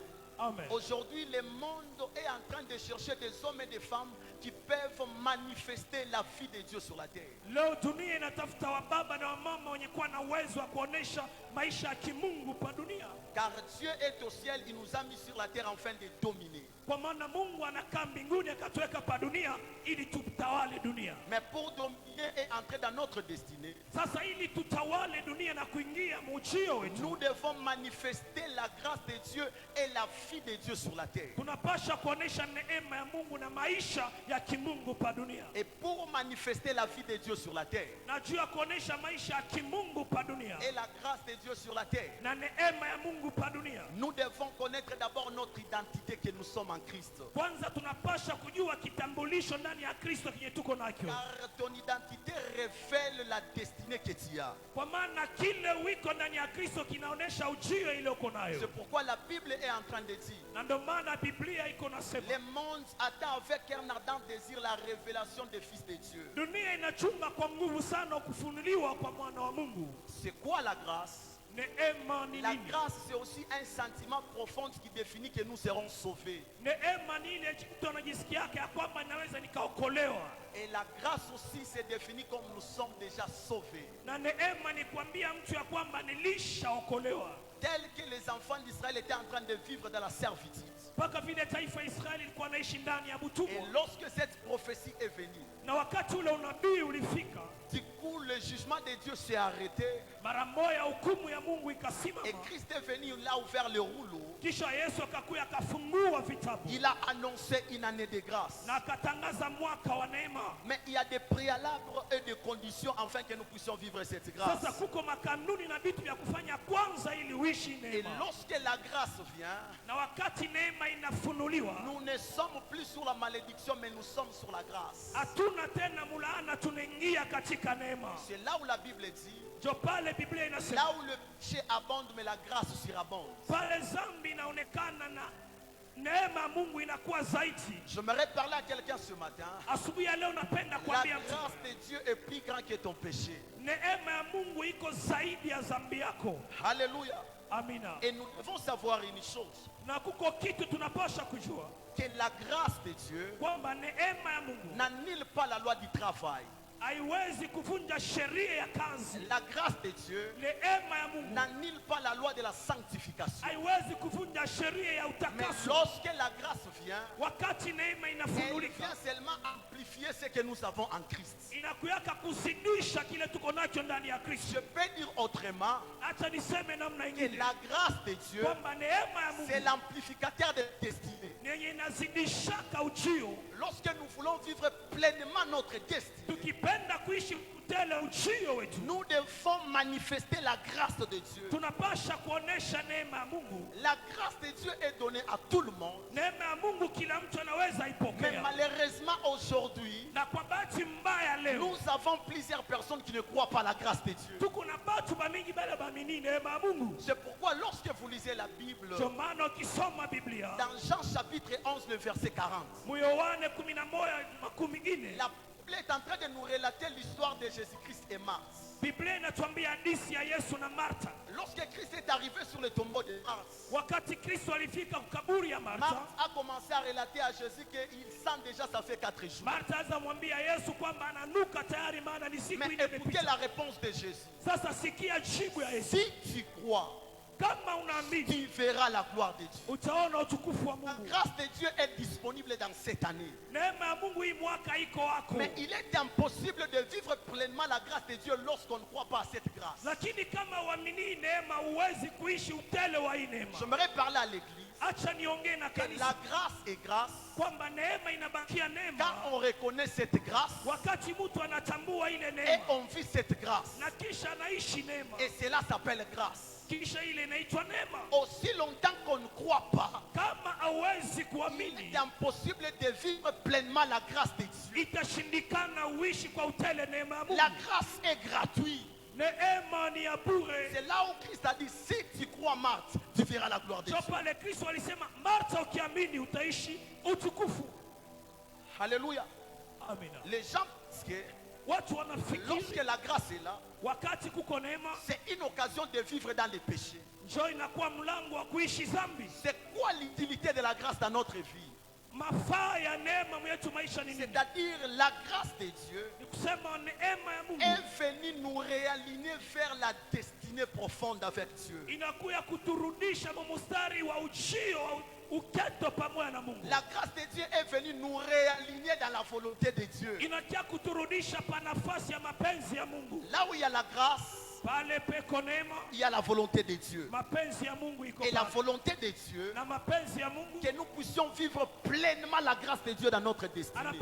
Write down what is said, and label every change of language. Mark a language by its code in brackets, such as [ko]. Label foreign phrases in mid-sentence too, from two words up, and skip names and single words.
[fr] Aujourd'hui, le monde est en train de chercher des hommes et des femmes qui peuvent manifester la vie de Dieu sur la terre. Car Dieu est au ciel, il nous a mis sur la terre afin de dominer. [sw] Kwa maana Mungu anakaa mbinguni akatuweka pa dunia ili tutawale dunia. [fr] Mais pour dominer et entrer dans notre destinée, [sw] Sasa ili tutawale dunia na kuingia mujio wetu, [fr] nous devons manifester la grâce de Dieu et la vie de Dieu sur la terre. [sw] tunapasha kuonesha neema ya Mungu na maisha ya kimungu pa dunia. [fr] Et pour manifester la vie de Dieu sur la terre [sw] Na juu ya kuonesha maisha ya kimungu pa dunia [fr] et la grâce de Dieu sur la terre, [sw] na neema ya Mungu pa dunia, [fr] nous devons connaître d'abord notre identité, que nous sommes en Christ. [sw] kwanza tunapasha kujua kitambulisho ndani ya Kristo kinye tuko nacho. [fr] Car ton identité révèle la destinée que tu as. [sw] Kwa maana kile wiko ndani ya Kristo kinaonesha ujio ile uko nayo. [fr] C'est pourquoi la Bible est en train de dire, [sw] Na ndio maana Biblia iko nasema [fr] le monde attend avec un ardent désir la révélation des fils de Dieu. [sw] dunia inachunga kwa nguvu sana kufunuliwa kwa mwana wa Mungu. [fr] C'est quoi la grâce? [sw] Neema ni [fr] La [sw] nini? [fr] grâce, c'est aussi un sentiment profond qui définit que nous serons sauvés. [sw] Neema ni ile mtu anajisikia yake ya kwamba naweza nikaokolewa. [fr] Et la grâce aussi se définit comme nous sommes déjà sauvés. [sw] Na neema ni kuambia mtu ya kwamba nilishaokolewa. [fr] Tel que les enfants d'Israël étaient en train de vivre dans la servitude. [sw] Mpaka vile taifa Israeli ilikuwa naishi ndani ya [fr] Et [sw] utumwa. [fr] lorsque cette prophétie est venue, [sw] Na wakati ule unabii ulifika, [fr] du coup le jugement de Dieu s'est arrêté. [sw] mara moja hukumu ya Mungu [fr] Et [sw] ikasimama. [fr] Christ est venu, il a ouvert le rouleau. [sw] Kisha Yesu akakuja akafungua vitabu [fr] Il a annoncé une année de grâce. [sw] na akatangaza mwaka wa neema. [fr] Mais il y a des préalables et des conditions afin que nous puissions vivre cette grâce. [sw] Sasa kuko makanuni na vitu vya kufanya kwanza ili uishi [fr] Et [sw] neema. [fr] lorsque la grâce vient, [sw] Na wakati neema inafunuliwa, [fr] nous ne sommes plus sur la malédiction, mais nous sommes sur la grâce. [sw] hatuna tena mulaana, tunaingia katika neema. [fr] C'est là où la Bible dit, [sw] Jo pale Biblia inasema [fr] là où le péché abonde, mais la grâce surabonde. [sw] pale zambi inaonekana na neema ya Mungu inakuwa zaidi. [fr] J'aimerais parler à quelqu'un ce matin. [sw] Asubuhi ya leo napenda [fr] La [sw] kuambia mtu, [fr] grâce de Dieu est plus grande que ton péché. [sw] neema ya Mungu iko zaidi ya zambi yako. [fr] Alléluia. [sw] Amina. [fr] Et nous devons savoir une chose, [sw] Na kuko kitu tunapasha kujua [fr] que la grâce de Dieu [sw] kwamba neema ya Mungu [fr] n'annule pas la loi du travail. [sw] haiwezi kuvunja sheria ya kazi. [fr] La grâce de Dieu [sw] Neema ya Mungu [fr] n'annule pas la loi de la sanctification. [sw] haiwezi kuvunja sheria ya [fr] Mais [sw] utakaso. [fr] lorsque la grâce vient, [sw] Wakati neema [fr] elle [sw] inafunulika, [fr] vient seulement amplifier ce que nous avons en Christ. [sw] inakuyaka kuzidisha kile tuko nacho ndani ya [fr] Je [sw] Kristo. [fr] peux dire autrement [sw] Acha niseme namna [fr] que [sw] ingine [fr] la grâce de Dieu, [sw] kwamba neema ya [fr] c'est [sw] Mungu [fr] l'amplificateur de destinée. [sw] ni yenye inazidishaka ujio. [fr] Lorsque nous voulons vivre pleinement notre destinée, [sw] Tukipenda kuishi utele ujio wetu, [fr] nous devons manifester la grâce de Dieu. [sw] tunapasha kuonesha neema ya Mungu. [fr] La grâce de Dieu est donnée à tout le monde. [sw] Neema ya Mungu kila mtu anaweza [fr] Mais [sw] ipokea, [fr] malheureusement aujourd'hui, [sw] na kwa bahati mbaya leo [fr] nous avons plusieurs personnes qui ne croient pas à la grâce de Dieu. [sw] tuko na batu bamingi bale bamini neema ya Mungu. [fr] C'est pourquoi lorsque vous lisez la Bible, [sw] Ndio maana ukisoma Biblia [fr] dans Jean chapitre 11, le verset 40, [sw] Yohane 11:40, [fr] la Bible est en train de nous relater l'histoire de Jésus-Christ et Marthe. [sw] Biblia inatuambia hadithi ya Yesu na Martha. [fr] Lorsque Christ est arrivé sur le tombeau de Marthe, [sw] Wakati Kristo alifika kaburi ya [fr] Marthe [sw] Martha, [fr] a commencé à relater à Jésus qu'il sent déjà, ça fait 4 jours. [sw] Martha azamwambia Yesu kwamba ananuka tayari, maana ni siku [fr] Mais [sw] ile [fr] écoutez [sw] imepita. [fr] la réponse de Jésus. [sw] Sasa sikia jibu ya Yesu. [fr] Si tu crois, [sw] Kama unaamini [fr] tu verras la gloire de Dieu. [sw] utaona utukufu wa [fr] La [sw] Mungu. [fr] grâce de Dieu est disponible dans cette année. [sw] Neema ya Mungu hii mwaka iko wako, [fr] Mais il est impossible de vivre pleinement la grâce de Dieu lorsqu'on ne croit pas à cette grâce. [sw] lakini kama uamini neema huwezi kuishi utele wa hii neema. [fr] J'aimerais parler à l'église. [sw] Acha niongee na [fr] Que la [sw] kanisa [fr] grâce est grâce. [sw] kwamba neema inabakia neema [fr] Quand on reconnaît cette grâce [sw] wakati mtu anatambua ile [fr] et [sw] neema [fr] on vit cette grâce. [sw] na kisha anaishi neema, [fr] Et cela s'appelle grâce. [sw] kisha ile inaitwa neema. [fr] Aussi longtemps qu'on ne croit pas, [sw] Kama hauwezi [fr] il [sw] kuamini, [fr] est impossible de vivre pleinement la grâce de Dieu. [sw] itashindikana uishi kwa utele neema ya Mungu. [fr] La grâce est gratuite. [sw] Neema ni ya bure. [fr] C'est là où Christ a dit, si tu crois Marthe, tu verras la gloire de [sw] Ndio [fr] Dieu. [sw] pale Kristo alisema, Martha, ukiamini utaishi utukufu. [fr] Alléluia. [sw] Amina. [fr] Les gens pensent que [sw] Watu [fr] lorsque [sw] wanafikiri [fr] la grâce est là, [sw] wakati kuko neema [fr] c'est une occasion de vivre dans les péchés. [sw] njoo inakuwa mlango wa kuishi zambi. [fr] C'est quoi l'utilité de la grâce dans notre vie? [sw] Mafaa ya neema mwetu maisha ni nini? [fr] C'est-à-dire la grâce de Dieu [sw] Ni kusema neema ya Mungu [fr] est venue nous réaligner vers la destinée profonde avec Dieu. [sw] inakuya kuturudisha mstari wa ujio [fr] La grâce de Dieu est venue nous réaligner dans la volonté de Dieu. Là où il y a la grâce, il y a la volonté de Dieu. Et la volonté de Dieu, que nous puissions vivre pleinement la grâce de Dieu dans notre destinée.